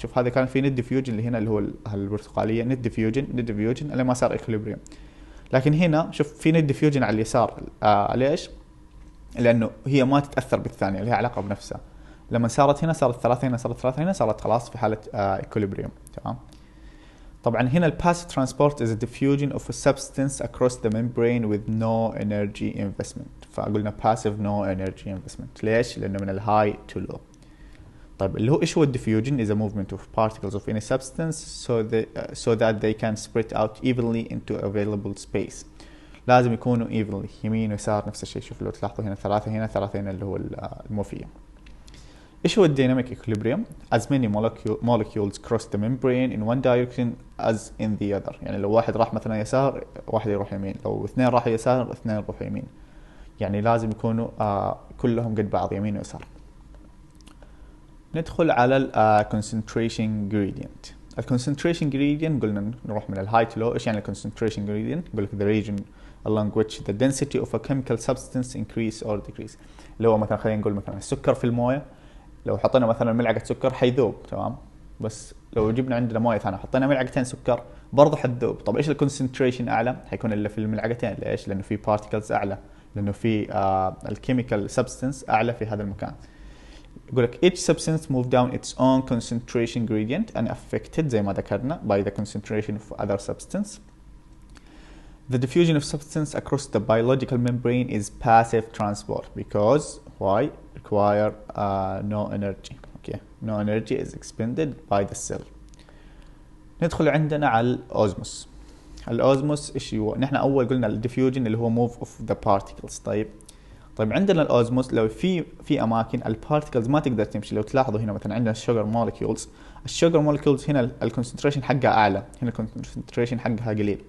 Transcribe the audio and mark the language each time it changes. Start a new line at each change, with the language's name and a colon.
Arabic: شوف هذا كان في نت ديفيوجن اللي هنا اللي هو البرتقاليه، نت ديفيوجن اللي ما صار ايكوليبريم. لكن هنا شوف في نت ديفيوجن على اليسار. ليش؟ لانه هي ما تتاثر بالثانيه، لها علاقه بنفسها. لما صارت هنا صارت ثلاثة، هنا صارت ثلاثة، هنا صارت خلاص في حاله ايكوليبريم. تمام. طبعا هنا الباسيف ترانسبورت
English: is a diffusion of a substance across the membrane with no energy investment.
Arabic: فقلنا
English: passive no energy investment.
Arabic: ليش؟ لأنه من الهاي
English: to low.
Arabic: طيب اللي هو إيش هو
English: diffusion is a movement of particles of any substance so that they can spread out evenly into available space.
Arabic: لازم يكونوا evenly يمين ويسار، نفس الشيء. شوف لو تلاحظوا هنا ثلاثة، هنا ثلاثة، هنا اللي هو الموفية. ايش هو الديناميك
English: equilibrium؟ as many molecules cross the membrane in one direction as in the other.
Arabic: يعني لو واحد راح مثلا يسار، واحد يروح يمين، لو اثنين راحوا يسار، اثنين يروحوا يمين. يعني لازم يكونوا كلهم قد بعض، يمين ويسار. ندخل على ال concentration gradient. ال concentration gradient قلنا نروح من الهاي تو لو. ايش يعني ال
English: concentration gradient؟
Arabic: يقول لك
English: the region along which the density of a chemical substance increase or decrease.
Arabic: اللي هو مثلا خلينا نقول مثلا السكر في المويه، لو حطينا مثلا ملعقة سكر حيذوب، تمام، بس لو جبنا عندنا مويه ثانيه حطينا ملعقتين سكر برضه حتذوب. طب ايش الكونسنتريشن اعلى؟ حيكون الا في الملعقتين. ليش؟ لانه في بارتيكلز اعلى، لانه في الكيميكال سبستنس اعلى في هذا المكان. يقول لك
English: each substance move down its own concentration gradient and affected
Arabic: زي ما ذكرنا
English: by the concentration of other substance. The diffusion of substance across the biological membrane is passive transport because why? Require no energy. Okay, no energy is expended by the cell.
Arabic: ندخل عندنا على الأوزموس. الأوزموس إيش هو؟ نحن أول قلنا الديفيوجن اللي هو
English: move of the particles.
Arabic: طيب عندنا الأوزموس لو في أماكن البارتيكلز ما تقدر تمشي. لو تلاحظوا هنا مثلا عندنا الشوجر مولكيولز هنا الكونسنتريشن حقها أعلى، هنا الكونسنتريشن حقها قليل.